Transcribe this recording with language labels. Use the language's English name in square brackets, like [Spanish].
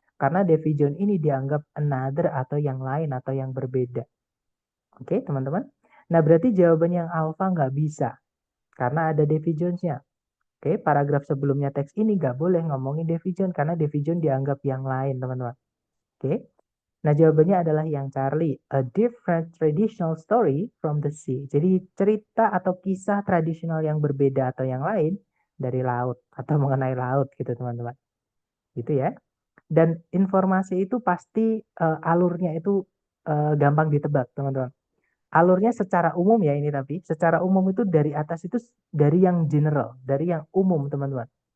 [Indonesian] Karena Davy Jones ini dianggap another atau yang lain atau yang berbeda. Oke, teman-teman. Nah, berarti jawaban yang alpha nggak bisa karena ada Davy Jones-nya. Oke, paragraf sebelumnya teks ini nggak boleh ngomongin Davy Jones karena Davy Jones dianggap yang lain, teman-teman. Oke. Nah, jawabannya adalah yang Charlie. [English] A different traditional story from the sea. [Indonesian] Jadi, cerita atau kisah tradisional yang berbeda atau yang lain dari laut atau mengenai laut gitu, teman-teman. Gitu ya. Dan informasi itu pasti alurnya itu gampang ditebak, teman-teman. Alurnya secara umum ya ini tapi secara umum itu dari atas itu dari yang general, dari yang umum, teman-teman.